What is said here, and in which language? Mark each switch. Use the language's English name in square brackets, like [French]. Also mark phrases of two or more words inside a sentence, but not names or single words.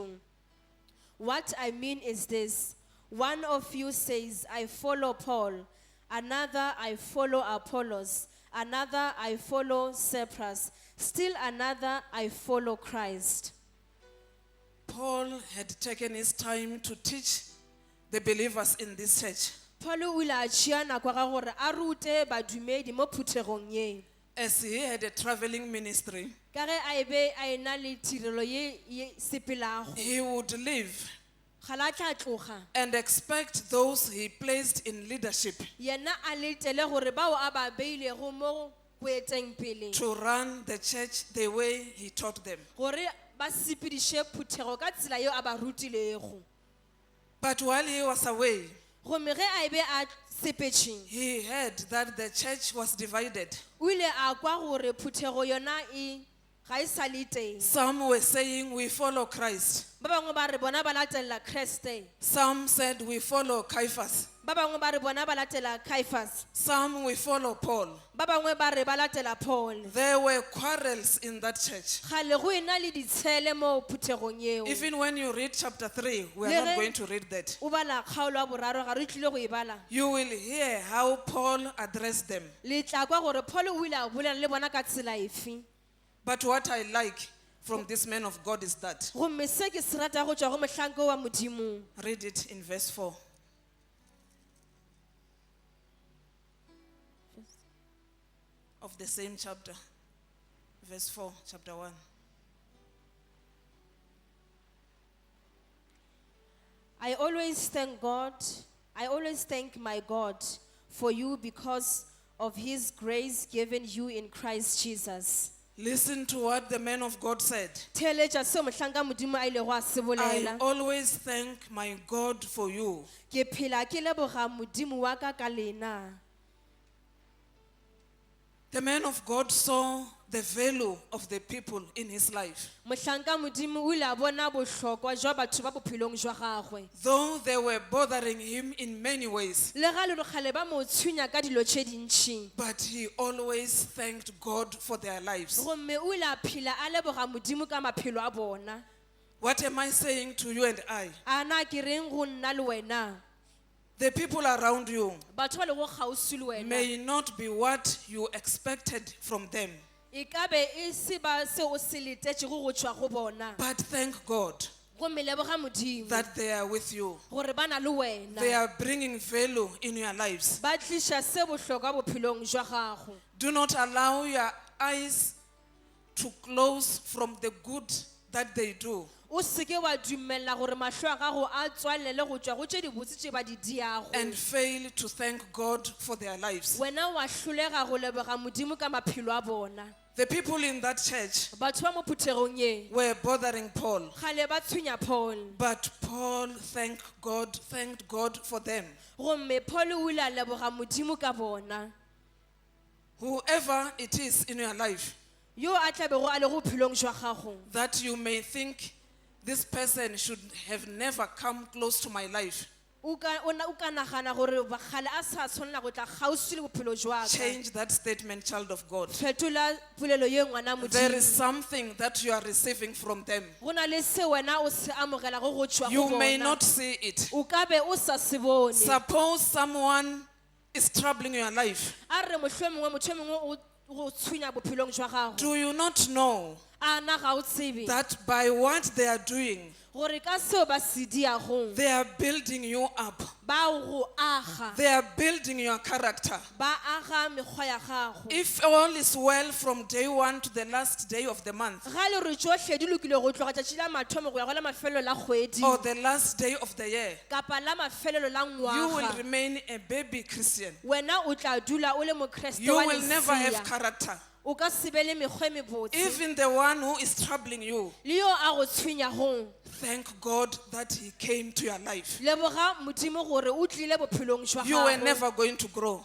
[English] What I mean is this: one of you says, I follow Paul, another, I follow Apollos, another, I follow Cephas, still another, I follow Christ. Paul had taken his time to teach the believers in this church. [Northern Sotho] Paul o ile a tšea nako ga gore a rute badumedi mo phuthegong ye. [English] As he had a traveling ministry, [Northern Sotho] Ka ge a be a ena le tirelo ye sepelago. [English] he would leave [Northern Sotho] Ga la tla tloga. [English] and expect those he placed in leadership [Northern Sotho] Yena a letele gore bao a ba beilego mo boeteng pele. [English] to run the church the way he taught them. [Northern Sotho] Gore ba sepediše phuthego ka tsela yeo a ba rutilego. [English] But while he was away, [Northern Sotho] Gomme ge a be a sepetše, [English] he heard that the church was divided. [Northern Sotho] o ile a kwa gore phuthego yona ga e sa le teng. [English] Some were saying, we follow Christ. [Northern Sotho] Ba bangwe ba re bona ba latelela Kriste. [English] Some said, we follow Caiaphas. [Northern Sotho] Ba bangwe ba re bona ba latela Caiaphas. [English] Some, we follow Paul. [Northern Sotho] Ba bangwe ba re ba latela Paul. [English] There were quarrels in that church. [Northern Sotho] Gale go ena le ditshele mo phuthegong yeo. [English] Even when you read chapter 3, we are [Northern Sotho] Le [English] not [Northern Sotho] ge- [English] going to read that. [Northern Sotho] O bala kgaolo ya boraro ga re tlile go e bala. [English] You will hear how Paul addressed them. [Northern Sotho] Le tla kwa gore Paul o ile a bolela le bona ka tsela efe. [English] But what I like from this man of God is that, [Northern Sotho] Gomme se ke se rata go tšwa go mohlanka wa modimo. [English] read it in verse 4. Of the same chapter, verse 4, chapter 1. I always thank my God for you because of his grace given you in Christ Jesus. Listen to what the man of God said. [Northern Sotho] Theeletša seo mohlanka modimo a ilego a se [English] I [Northern Sotho] bolela. [English] always thank my God for you. [Northern Sotho] Ke phela ke leboga modimo wa ka ka lena. [English] The man of God saw the value of the people in his life. [Northern Sotho] Mohlanka modimo o ile a bona bohlokwa jwa batho ba bophelong jwa gagwe. [English] Though they were bothering him in many ways, [Northern Sotho] Le ga le kgale ba mo tshwenya ka dilo tše dintši. [English] but he always thanked God for their lives. [Northern Sotho] Gomme o ile a phela a leboga modimo ka maphelo a bona. [English] What am I saying to you and I? [Northern Sotho] A na ke reng go nna le wena? [English] The people around you [Northern Sotho] Batho ba lego kgauswi le wena. [English] may not be what you expected from them, [Northern Sotho] E ka be e se ba se o se letetšego go tšwa go bona. [English] but thank God [Northern Sotho] Gomme leboga modimo [English] that they are with you. [Northern Sotho] gore ba na le [English] They [Northern Sotho] wena. [English] are bringing value in your lives. [Northern Sotho] Ba tliša se bohlokwa bophelong jwa gago. [English] Do not allow your eyes to close from the good that they do. [Northern Sotho] O seke wa dumella gore mahlo a gago a tswalele go tšwa go tše di botse tše ba di diago. [English] And fail to thank God for their lives. [Northern Sotho] Wena wa hlolega go leboga modimo ka maphelo a bona. [English] The people in that church [Northern Sotho] Batho ba mo phuthegong ye [English] were bothering Paul, [Northern Sotho] kgale ba tshwenya Paul. [English] but Paul thanked God for them. [Northern Sotho] Gomme Paul o ile a leboga modimo ka bona. [English] Whoever it is in your life [Northern Sotho] Yo a tla bego a le go bophelong jwa gago. [English] that you may think this person should have never come close to my life. [Northern Sotho] o ka nagana gore bagale a sa tshwanela go tla kgauswi le bophelo jwa ka. [English] Change that statement, child of God. [Northern Sotho] Fetola polelo ye ngwana [English] There [Northern Sotho] Modimo. [English] is something that you are receiving from them. [Northern Sotho] Go na le se wena o se amogela go tšwa [English] You [Northern Sotho] go [English] may [Northern Sotho] bona. [English] not see it. [Northern Sotho] O ka be o sa se bone. [English] Suppose someone is troubling your life. [Northern Sotho] A re mohlomongwe motho e mongwe o go tshwenya bophelong jwa gago. [English] Do you not know [Northern Sotho] A na ga o tsebe [English] that by what they are doing, [Northern Sotho] gore ka seo ba se diagong [English] they are building you up? [Northern Sotho] ba o go aga, [English] They are building your character. [Northern Sotho] ba aga mekgwa ya gago. [English] If all is well from day one to the last day of the month, [Northern Sotho] Ga le re tsohle di lokile go tloga tšatši la mathomo go ya go la mafelelo la kgwedi [English] or the last day of the year, [Northern Sotho] kapa la mafelelo la [English] you will [Northern Sotho] ngwaga, [English] remain a baby Christian. [Northern Sotho] wena o tla dula o le mokreste [English] You [Northern Sotho] wa [English] will never have [Northern Sotho] lesea. [English] character. [Northern Sotho] O ka se be le mekgwa e mebotse. [English] Even the one who is troubling you, [Northern Sotho] Le yo a go tshwenyagong [English] thank God that he came to your life. [Northern Sotho] leboga Modimo gore o tlile bophelong jwa [English] You were [Northern Sotho] gago. [English] never going to grow.